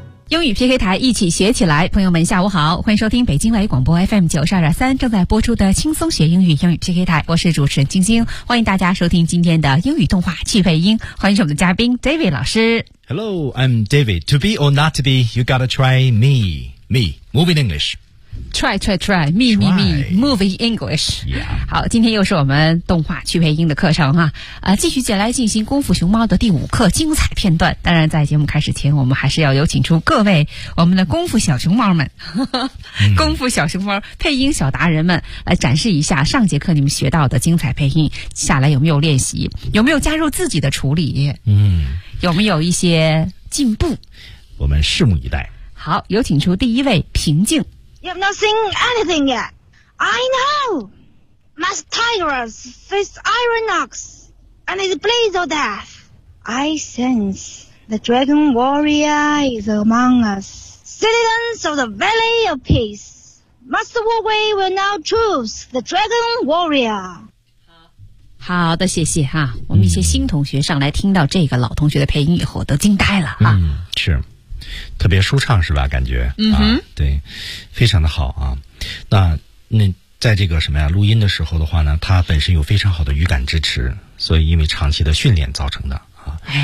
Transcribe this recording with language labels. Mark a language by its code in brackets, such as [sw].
[zh] 英语 PK 台一起学起来，朋友们下午好，欢迎收听北京外语广播 FM 92.3正在播出的轻松学英语英语 PK 台，我是主持人晶晶，欢迎大家收听今天的英语动画趣配音，欢迎我们的嘉宾 David 老师。 [en] Hello, I'm David. To be or not to be, you gotta try me, me, moving English. Try, try, try, me, try. me, me, moving English. Yeah. [zh] 好，今天又是我们动画趣配音的课程哈、继续接下来进行功夫熊猫的第五课精彩片段。当然在节目开始前，我们还是要有请出各位我们的功夫小熊猫们，功夫小熊猫配音小达人们来展示一下上节课你们学到的精彩配音，下来有没有练习，有没有加入自己的处理，有没有一些进步，我们拭目以待。好，有请出第一位平静。 [en] You have not seen anything yet. I know! Masked tigers face iron ox and it bleeds to death. I sense the dragon warrior is among us. Citizens of the Valley of Peace, Master Wu Wei will now choose the dragon warrior. [zh] 好的，谢谢哈、我们一些新同学上来听到这个老同学的配音以后都惊呆了啊、是特别舒畅是吧，感觉对，非常的好啊。那在这个什么呀录音的时候的话呢，他本身有非常好的语感支持，所以因为长期的训练造成的啊。